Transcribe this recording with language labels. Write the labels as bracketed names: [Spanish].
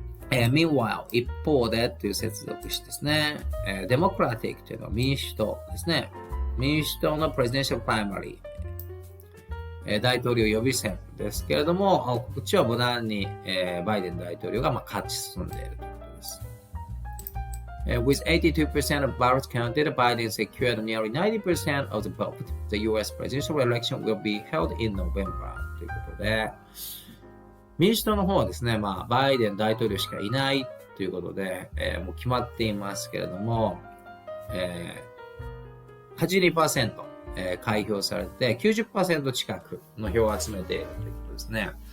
[Japanese] Meanwhile 一方でという接続詞ですね。 Democratic というのは民主党ですね。民主党のプレジデンシャルプライマリー、大統領予備選ですけれども、こっちは無難に、バイデン大統領が勝ち進んでいるということです。 [English] With 82% of ballots counted, Biden secured nearly 90% of the vote. The U.S. presidential election will be held in November. [Japanese] ということで、民主党の方はですね、バイデン大統領しかいないということで、もう決まっていますけれども、82%、開票されて 90% 近くの票を集めているということですね。